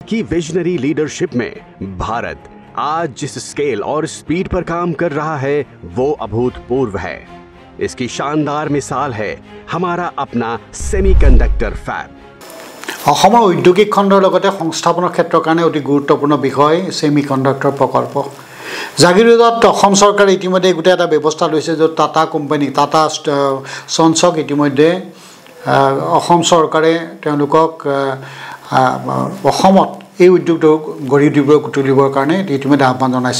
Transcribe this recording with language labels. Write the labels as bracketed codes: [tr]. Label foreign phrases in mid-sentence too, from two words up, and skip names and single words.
[hi] की विजनरी लीडरशिप में भारत आज जिस स्केल और स्पीड पर काम कर रहा है वो अभूतपूर्व है। इसकी शानदार मिसाल है हमारा अपना सेमीकंडक्टर फैब। [as] অসমৰ ঔদ্যোগিক খণ্ডৰ লগতে সংস্থাপনৰ ক্ষেত্ৰৰ কাৰণে অতি গুৰুত্বপূৰ্ণ বিষয় সেমিকন্ডাক্টৰ প্ৰকল্প। জাগিৰোডত অসম চৰকাৰে ইতিমধ্যে গোটেই এটা ব্যৱস্থা লৈছে য'ত টাটা কোম্পানী টাটা সঞ্চক ইতিমধ্যে অসম চৰকাৰে তেওঁলোকক অসমত এই উদ্যোগটো গঢ়ি তুলিবৰ কাৰণে ইতিমধ্যে আহ্বান জনাইছে।